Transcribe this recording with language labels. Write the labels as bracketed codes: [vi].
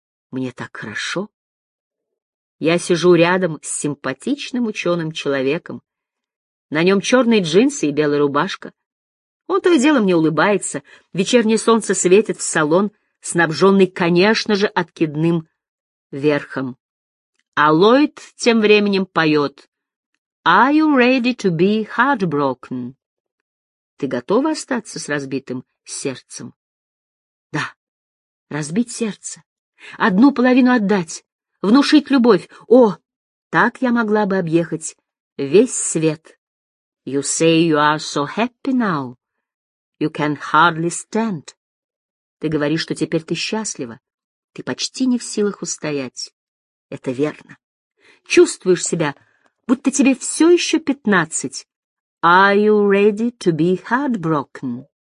[ru] Мне так хорошо. Я сижу рядом с симпатичным ученым-человеком. На нем черные джинсы и белая рубашка. Он то и дело мне улыбается. Вечернее солнце светит в салон, снабженный, конечно же, откидным верхом. А Ллойд тем временем поет [en] «Are you ready to be heartbroken?» [ru] «Ты готова остаться с разбитым сердцем?» «Да, разбить сердце, одну половину отдать, внушить любовь. О, так я могла бы объехать весь свет». [en] «You say you are so happy now. You can hardly stand». [ru] «Ты говоришь, что теперь ты счастлива. Ты почти не в силах устоять». «Это верно. Чувствуешь себя, будто тебе все еще 15». [en] «Are you ready to be heartbroken?»